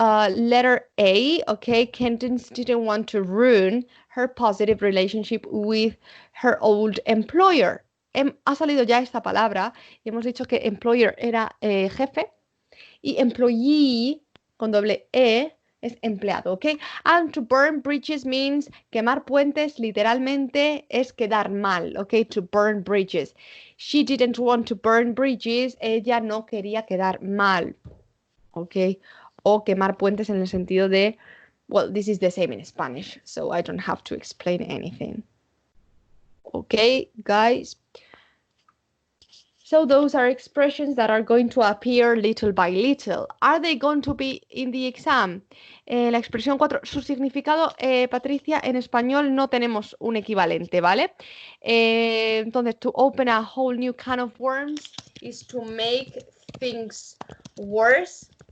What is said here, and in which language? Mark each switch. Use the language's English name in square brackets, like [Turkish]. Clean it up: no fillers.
[English] letter A, okay, Candace didn't want to ruin her positive relationship with her old employer. [Spanish] Ha salido ya esta palabra y hemos dicho que employer era jefe y employee con doble E es empleado, ¿ok? [English] And to burn bridges means [Spanish] quemar puentes, literalmente es quedar mal, ¿ok? [English] To burn bridges. She didn't want to burn bridges, [Spanish] ella no quería quedar mal, [English] ¿ok? [Spanish] O quemar puentes en el sentido de, [English] well, this is the same in Spanish, so I don't have to explain anything. Okay, guys? So those are expressions that are going to appear little by little. Are they going to be in the exam? [Spanish] La expresión 4, su significado, Patricia, en español no tenemos un equivalente, ¿vale? [English] Entonces, to open a whole new can of worms is to make things worse.